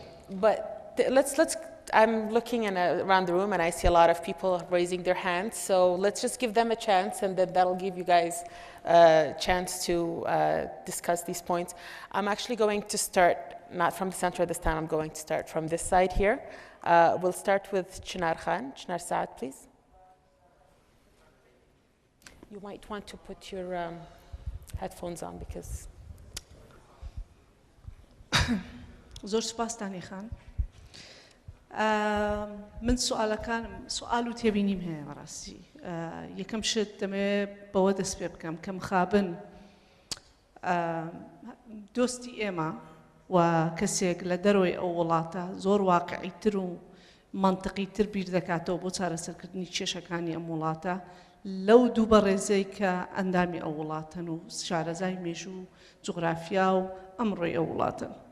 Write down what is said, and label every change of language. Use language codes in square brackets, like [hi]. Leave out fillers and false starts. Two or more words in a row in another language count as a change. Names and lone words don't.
[en] But I'm looking around the room and I see a lot of people raising their hands, so let's just give them a chance, and then that'll give you guys a chance to discuss these points. I'm actually going to start, not from the center this time, I'm going to start from this side here. We'll start with Chinar Khan. Chinar Saad, please. You might want to put your headphones on because... [ckb] زۆر سپاس تانی خان. من سوال و تێبینیم هەیە بەڕاستی. یەکەم شت دەمێ بەوە دەست پێ بکەم کە مخابن دۆستی ئێمە و کەسێک لە دەرەوەی ئەو وڵاتە زۆر واقعیتر و منطقیتر بیر دەکاتەوە بۆ چارەسەرکردنی کێشەکانی ئەم وڵاتە لەو دوو بەڕێزەی کە ئەندامی ئەو وڵاتن و شارەزای مێژوو جوغرافیا و ئەمڕۆی ئەو وڵاتن.